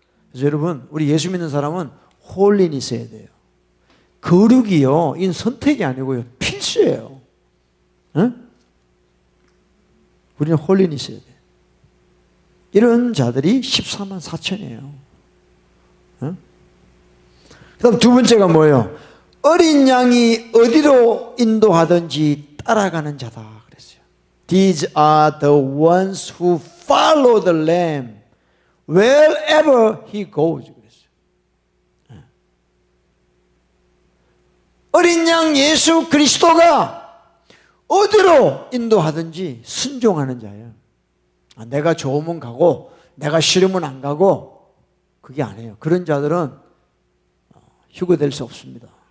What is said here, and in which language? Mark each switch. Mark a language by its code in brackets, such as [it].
[ko] 그래서 여러분, 우리 예수 믿는 사람은 홀린이 있어야 돼요. 거룩이요, 이건 선택이 아니고요, 필수예요. 응? 우리는 홀린이 있어야 돼요. 이런 자들이 14만 4천이에요. 응? 그 다음 두 번째가 뭐예요? 어린 양이 어디로 인도하든지 따라가는 자다 그랬어요. [en] These are the ones who follow the Lamb wherever he goes. [ko] 그랬어요. 어린 양 예수 그리스도가 어디로 인도하든지 순종하는 자예요. 내가 좋으면 가고 내가 싫으면 안 가고, 그게 아니에요. 그런 자들은 휴거될 수 없습니다.